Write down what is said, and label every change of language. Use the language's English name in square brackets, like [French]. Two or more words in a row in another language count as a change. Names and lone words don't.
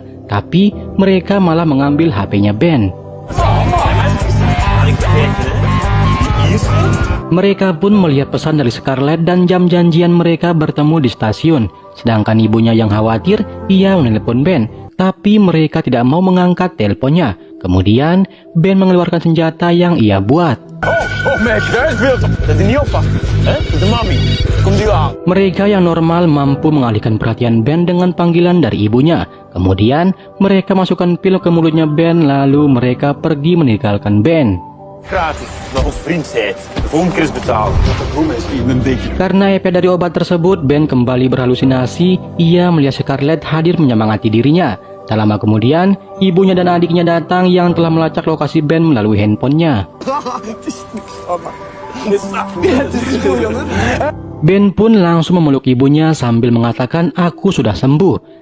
[Indonesian] Tapi mereka malah mengambil HP-nya Ben. Mereka pun melihat pesan dari Scarlett dan jam janjian mereka bertemu di stasiun. Sedangkan ibunya yang khawatir, ia menelpon Ben. Tapi mereka tidak mau mengangkat teleponnya. Kemudian, Ben mengeluarkan senjata yang ia buat. [Dutch] Oh meisje, daar is beeld op. Dat hij niet oppakt. De mami. Komt u aan. [Indonesian] Mereka yang normal mampu mengalihkan perhatian Ben dengan panggilan dari ibunya. Kemudian, mereka masukkan pil ke mulutnya Ben, lalu mereka pergi meninggalkan Ben. [Dutch] Gratis, dat ons vriend zei. De volgende keer is betaald. [Indonesian] Karena efek dari obat tersebut, Ben kembali berhalusinasi. Ia melihat Scarlett hadir menyemangati dirinya. Tak lama kemudian, ibunya dan adiknya datang yang telah melacak lokasi Ben melalui handphonenya. Ben pun langsung memeluk ibunya sambil mengatakan, "Aku sudah sembuh.